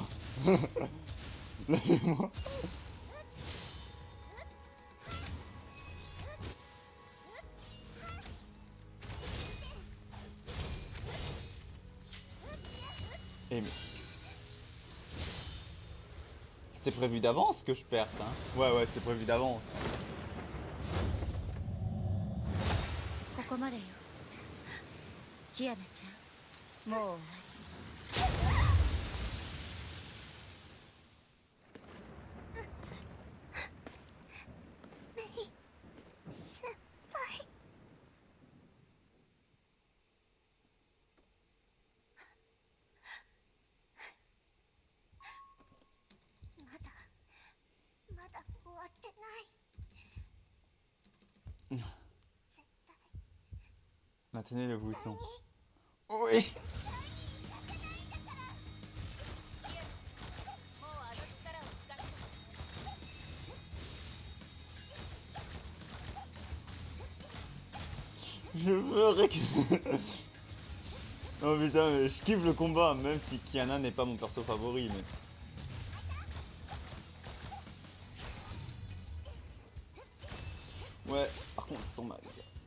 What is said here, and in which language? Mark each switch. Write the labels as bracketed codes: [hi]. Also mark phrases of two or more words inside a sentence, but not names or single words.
[fr] Lâchez-moi. Eh mais... C'était prévu d'avance que je perde, hein. Ouais, c'était prévu d'avance. [ja] ここまでよ、キアナちゃん。もう先輩、まだ終わってない。絶対 [fr] Maintenez le [ja] に [fr] bouton. Oui. [ja] もうあの力を使っちゃ [fr] Je veux Oh putain, mais je kiffe le combat, même si Kiana n'est pas mon perso favori, mais... Ouais, par contre, ils sont mal, les gars.